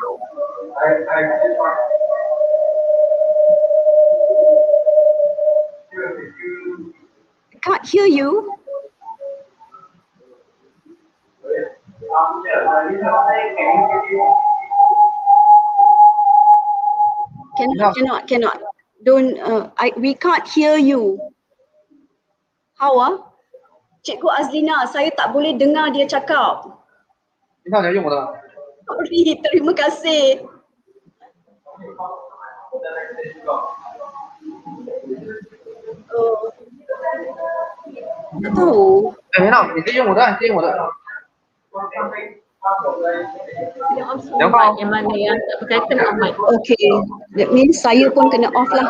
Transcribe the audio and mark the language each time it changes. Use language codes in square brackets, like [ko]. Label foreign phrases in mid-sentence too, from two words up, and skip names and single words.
[en] I can't hear you. Cannot. Don't. We can't hear you. How ah? [ms] Cikgu Azlina, saya tak boleh dengar dia cakap. [zh] 你看你要用我的， [ms] Sorry, terima kasih. Tak tahu. [zh] 哎，那你可以用我的，你可以用我的。 [ms] Yang mana yang tak berkaitan dengan mic? [en] Okay, that means [ms] saya pun kena off lah.